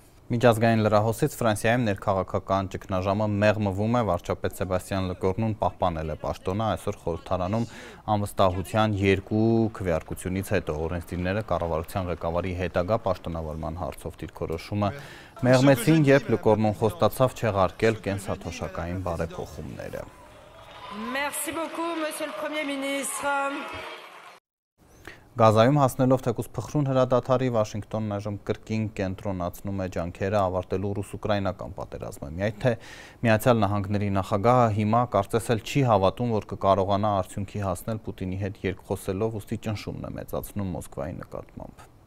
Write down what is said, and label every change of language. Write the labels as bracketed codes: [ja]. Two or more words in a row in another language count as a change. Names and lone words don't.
[hy] Միջազգային լրահոսից Ֆրանսիայում ներքաղաքական ճգնաժամը մեղմվում է, վարչապետ Սեբաստիան Լեկորնուն պահպանել է պաշտոնը, այսօր խորհրդարանում անվստահության 2 քվեարկությունից հետո օրենսդիրները կառավարության ղեկավարի հետագա պաշտոնավարման հարցով դիրքորոշումը մեղմեցին, երբ Լեկորնուն խոստացավ չեղարկել կենսաթոշակային բարեփոխումները։ [fr] Merci beaucoup, monsieur le Premier ministre. [hy] Գազայում հասնելով թեկուզ փխրուն հրադադարի Վաշինգտոնն այժմ կրկին կենտրոնացնում է ջանքերը ավարտելու ռուս-ուկրաինական պատերազմը։ Միայն թե Միացյալ Նահանգների նախագահը հիմա կարծես էլ չի հավատում, որ կկարողանա արդյունքի հասնել Պուտինի հետ երկխոսելով, ուստի ճնշումն է մեծացնում Մոսկվայի նկատմամբ։